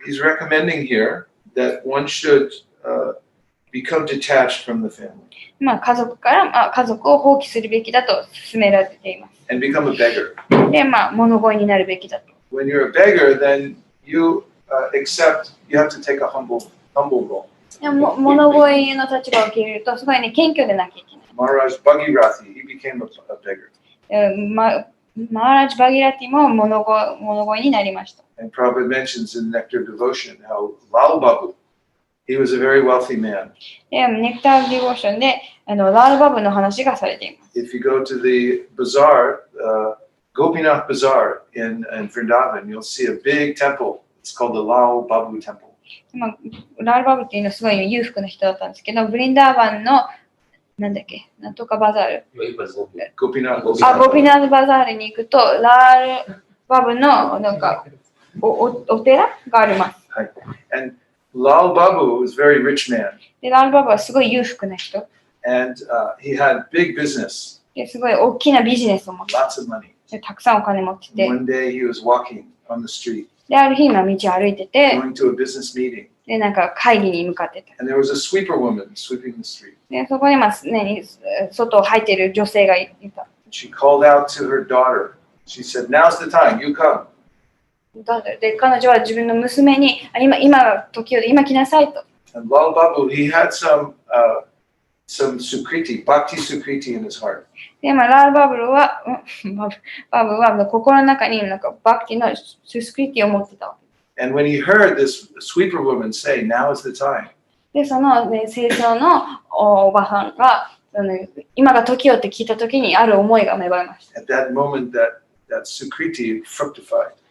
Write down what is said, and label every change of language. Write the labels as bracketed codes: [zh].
[en] He's recommending here that one should become detached from the family [ja] 家族を放棄するべきだと勧められています。 [en] and become a beggar. [ja] で、物乞いになるべきだと。 [en] When you're a beggar, then you accept you have to take a humble role. [ja] でも物乞いの立場を受け入れると、すごいね、謙虚でなきゃいけない。 [en] Maharaj Bhagirathi, he became a beggar. [ja] マーラジ・バギラティも物乞いになりました。 [en] And Prabhupada mentions in Nectar Devotion how Lal Babu, he was a very wealthy man. [ja] で、ネクター・ディボーションでラールバブの話がされています。 [en] If you go to the bazaar, Gopinath Bazaar in Vrindavan, you'll see a big temple. It's called the Lal Babu Temple. [ja] ラールバブっていうのはすごい裕福な人だったんですけど、ブリンダーバンのなんとかバザール。 [en] Gopinath [ja] ゴピナーズバザールに行くと、ラールバブのなんかお寺があります。 [en] And Lal Babu was a very rich man. [ja] で、ラールバブはすごい裕福な人。 [en] And he had big business, [ja] ですごい大きなビジネスを持って [en] lots of money. [ja] で、たくさんお金持ってて、 [en] One day he was walking on the street, [ja] で、ある日今道を歩いてて、 [en] going to a business meeting. [ja] で、なんか会議に向かってた。 [en] And there was a sweeper woman sweeping the street. [ja] で、そこに外を入っている女性がいた。 [en] She called out to her daughter. She said, "Now's the time, you come." [ja] で、彼女は自分の娘に、今が時よで今来なさいと。 [en] And Lal Babu, he had some Sukriti, Bhakti Sukriti in his heart. [ja] で、ラールバブルは、バブは心の中になんかバクティのススクリティを持ってた。 [en] And when he heard this sweeper woman say, now is the time, [ja] で、その、ね、清掃のおばさんが、今が時よって聞いたときにある思いが芽生えました。 [en] at that moment that Sukriti fructified.